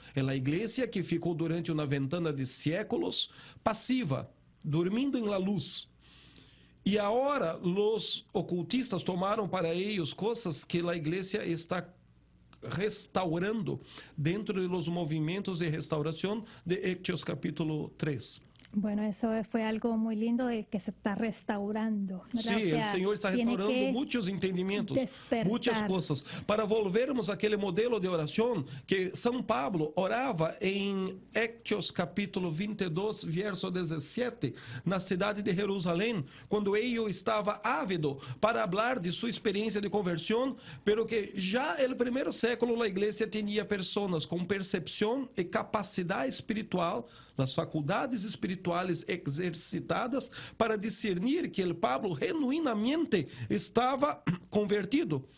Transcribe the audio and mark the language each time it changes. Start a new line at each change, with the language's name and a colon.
Portuguese: É a igreja que ficou durante uma ventana de séculos passiva, dormindo em
Spanish: la luz.
Portuguese: E agora os ocultistas tomaram para eles coisas que a igreja está restaurando dentro dos movimentos de restauração de Hechos capítulo 3.
Spanish: Bueno, eso fue algo muy lindo de que se está restaurando.
Portuguese: Sim, o Senhor está restaurando muitos entendimentos, muitas coisas. Para volvermos àquele modelo de oração que São Paulo orava em Hechos capítulo 22, verso 17, na cidade de Jerusalém, quando ele estava ávido para falar de sua experiência de conversão, pero que já no primeiro século a igreja tinha pessoas com percepção e capacidade espiritual, as faculdades espirituais exercitadas para discernir que o Pablo genuinamente estava convertido.